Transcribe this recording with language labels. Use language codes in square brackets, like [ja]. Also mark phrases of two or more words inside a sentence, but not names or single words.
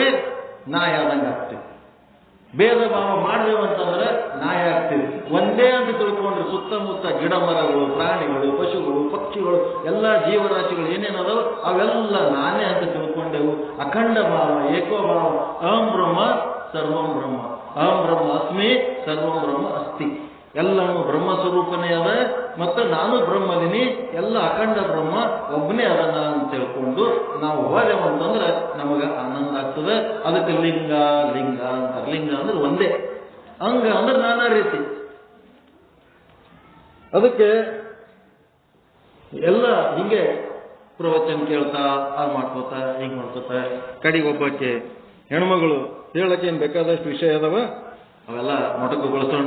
[kn] ನಾಯಿ ಆದಂಗೆ ಆಗ್ತೀವಿ. ಭೇದ ಭಾವ ಮಾಡ್ದೇವಂತಂದ್ರೆ ನಾಯಿ ಆಗ್ತೀವಿ. ಒಂದೇ ಅಂತ ತಿಳ್ಕೊಂಡ್ರೆ ಸುತ್ತಮುತ್ತ ಗಿಡ ಮರಗಳು, ಪ್ರಾಣಿಗಳು, ಪಶುಗಳು, ಪಕ್ಷಿಗಳು, ಎಲ್ಲ ಜೀವರಾಶಿಗಳು ಏನೇನದವು ಅವೆಲ್ಲ ನಾನೇ ಅಂತ ತಿಳ್ಕೊಂಡೆವು. ಅಖಂಡ ಭಾವ, ಏಕೋಭಾವ, [sa] ಅಹಂ ಬ್ರಹ್ಮ ಸರ್ವಂ ಬ್ರಹ್ಮ, ಅಹಂ ಬ್ರಹ್ಮ ಅಸ್ಮಿ ಸರ್ವಂ ಬ್ರಹ್ಮ ಅಸ್ತಿ. [kn] ಎಲ್ಲನೂ ಬ್ರಹ್ಮ ಸ್ವರೂಪನೇ ಅದ, ಮತ್ತು ನಾನು ಬ್ರಹ್ಮದಿನಿ, ಎಲ್ಲ ಅಖಂಡ ಬ್ರಹ್ಮ ಒಬ್ಬನೇ ಅದನ್ನ ಅಂತ ತಿಳ್ಕೊಂಡು ನಾವು ಹೋದೆವಂತಂದ್ರೆ ನಮಗೆ ಆನಂದ ಆಗ್ತದೆ. ಅದಕ್ಕೆ ಲಿಂಗ ಅಂತಾರೆ. ಲಿಂಗ ಅಂದ್ರೆ ಒಂದೇ, ಅಂಗ ಅಂದ್ರೆ ನಾನಾ ರೀತಿ. ಅದಕ್ಕೆ ಎಲ್ಲ ಹಿಂಗೆ ಪ್ರವಚನ ಕೇಳ್ತಾ ಮಾಡ್ಕೋತಾ ಹಿಂಗೆ ಮಾಡ್ಕೋತ ಕಡೆಗೆ ಒಬ್ಬಕ್ಕೆ ಹೆಣ್ಮಗಳು ಹೇಳಕ್ಕೇನು ಬೇಕಾದಷ್ಟು ವಿಷಯ ಅದಾವ, ಅವೆಲ್ಲ ಮೊಟಕುಗೊಳಿಸೋಣ.